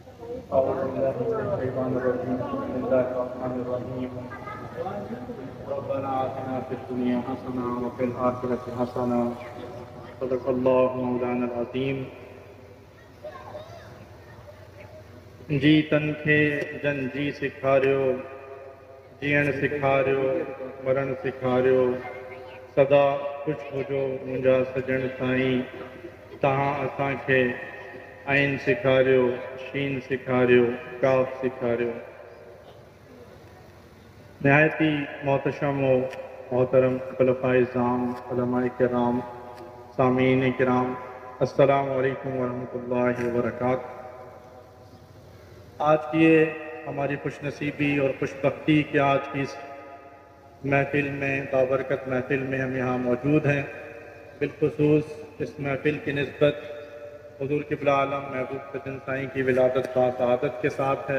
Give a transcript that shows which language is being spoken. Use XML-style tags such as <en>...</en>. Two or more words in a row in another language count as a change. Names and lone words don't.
<ar>أعوذ بالله من الشيطان الرجيم بسم الله الرحمن الرحيم ربنا آتنا في الدنيا حسنة وفي الآخرة حسنة صدق الله مولانا العظيم</ar> <sd>جی تن کي جن جي سکھاريو جيئڻ سکھاريو مرڻ سکھاريو سدا خوش هجو منهنجا سجڻ سائين تव्हां اسان کي عين سکھاريو شين سکھاريو کاف سکھاريو</sd> <ur>نہایت ہی محتشم و محترم خلفائے اعظام علماء کرام سامعین کرام السلام علیکم ورحمۃ اللہ وبرکاتہ۔ آج کی یہ ہماری خوش نصیبی اور خوش بختی کہ آج کی اس محفل میں بابرکت محفل میں ہم یہاں موجود ہیں، بالخصوص اس محفل کی نسبت حضور قبلہ عالم محبوب سجن سائیں کی ولادت باسعادت کے ساتھ ہے۔</ur>